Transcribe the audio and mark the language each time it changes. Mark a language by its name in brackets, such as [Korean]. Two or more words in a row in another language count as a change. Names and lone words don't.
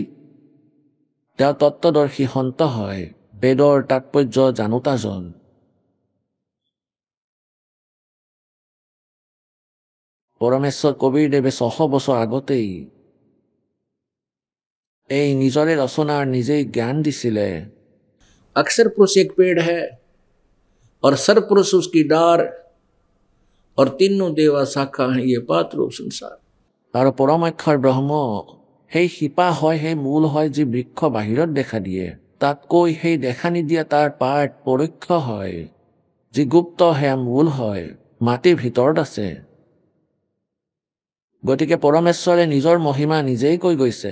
[Assamese] তেওঁ তত্ত্বদৰ্শী সন্ত হয়, বেদৰ তাৎপৰ্য জানোতাজন। পৰমেশ্বৰ কবিৰদেৱে 600 বছৰ আগতেই এই নিজৰে ৰচনাৰ নিজেই জ্ঞান দিছিলে। [Hindi] अक्षर पुरुष एक पेड़ है और सर पुरुष उसकी डार और तीनों देवा शाखा हैं ये पात रूप संसार। [Assamese] আৰু পৰমাক্ষৰ ব্ৰহ্ম সেই শিপা হয়, সেই মূল হয়, যি বৃক্ষ বাহিৰত দেখা দিয়ে, তাতকৈ সেই দেখা নিদিয়া তাৰ পাত পৰোক্ষ হয়, যি গুপ্ত সেয়া মূল হয়, মাটিৰ ভিতৰত আছে। গতিকে পৰমেশ্বৰে নিজৰ মহিমা নিজেই কৈ গৈছে।